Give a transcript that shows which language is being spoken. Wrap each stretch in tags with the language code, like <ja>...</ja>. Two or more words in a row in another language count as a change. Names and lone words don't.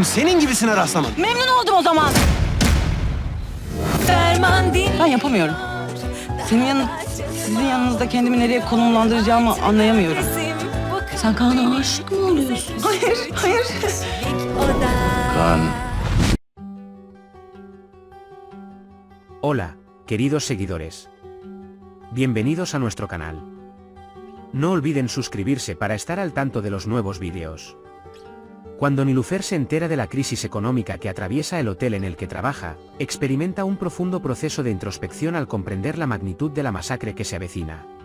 <tr>Senin gibisine rastlamadım. Memnun oldum o zaman. Ben yapamıyorum. Sizin yanınızda kendimi nereye konumlandıracağımı anlayamıyorum. Sen Kaan'a aşık mı oluyorsun? Hayır. Kaan.</tr> <es>Hola, queridos seguidores. Bienvenidos a nuestro canal. No olviden suscribirse para estar al tanto de los nuevos vídeos. Cuando Niloufer se entera de la crisis económica que atraviesa el hotel en el que trabaja, experimenta un profundo proceso de introspección al comprender la magnitud de la masacre que se avecina.</es>